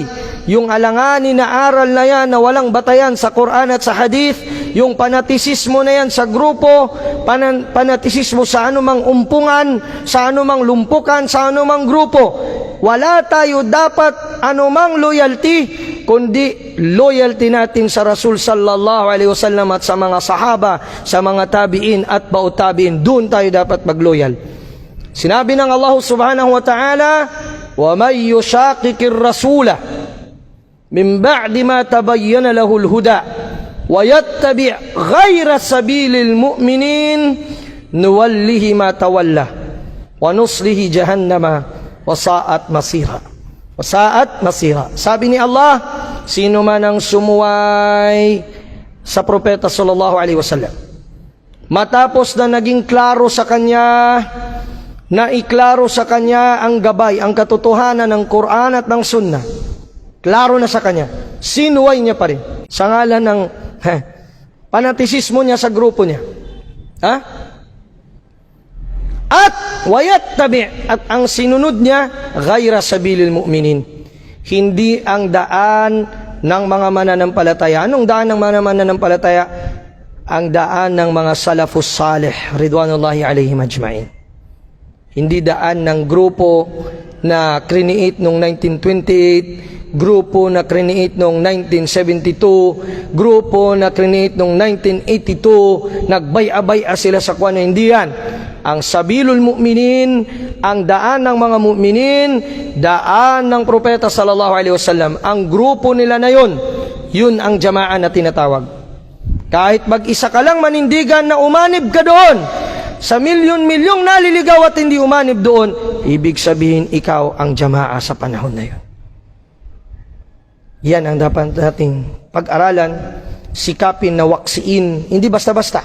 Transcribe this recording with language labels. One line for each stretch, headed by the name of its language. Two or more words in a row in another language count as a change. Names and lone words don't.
Filipino: Yung alanganin na aral na yan na walang batayan sa Quran at sa Hadith. Yung panatisismo na yan sa grupo. Panatisismo sa anumang umpungan, sa anumang lumpukan, sa anumang grupo. Wala tayo dapat anumang loyalty, kundi loyalty natin sa Rasul
Arabic: صلى الله عليه وسلم
Filipino: at sa mga sahaba, sa mga tabi'in at bautabi'in. Doon tayo dapat magloyal. Sinabi ng Allah
Arabic: سبحانه وتعالى, وَمَنْ يُشَاقِقِ الرَّسُولَ مِنْ بَعْدِ مَا تَبَيَّنَ لَهُ الْهُدَى وَيَتَّبِعْ غَيْرَ سَبِيلِ الْمُؤْمِنِينَ نُوَلِّهِ مَا تَوَلَّى وَنُصْلِهِ جَهَنَّمَ وَسَاءَتْ مَصِيرًا. وساءت مصيرا.
Filipino: Sabi ni Allah, sino man ang sumuway sa propeta
Arabic: صلى الله عليه وسلم,
Filipino: matapos na naging klaro sa kanya, na iklaro sa kanya ang gabay, ang katotohanan ng Quran at ng Sunnah, klaro na sa kanya, sinuway niya pa rin sa ngalan ng panatisismo niya sa grupo niya. At wayattabi, at ang sinunod niya
Arabic: غير سبيل المؤمنين,
Filipino: hindi ang daan ng mga mananampalataya. Anong daan ng mga mananampalataya? Ang daan ng mga
Arabic: السلف الصالح رضوان الله عليهم أجمعين.
Filipino: Hindi daan ng grupo na create noong 1928, grupo na create noong 1972, grupo na create noong 1982, nagbay-abay sila sa kuwan. Hindi yan. Ang
Arabic: سبيل المؤمنين,
Filipino: ang daan ng mga mu'minin, daan ng propeta
Arabic: صلى الله عليه وسلم,
Filipino: ang grupo nila na yun ang jamaa na tinatawag. Kahit mag-isa ka lang manindigan na umanib ka doon, sa milyon-milyong naliligaw at hindi umanib doon, ibig sabihin ikaw ang jamaa sa panahon na yun. Yan ang dapat nating pag-aralan, sikapin na waksiin, hindi basta-basta.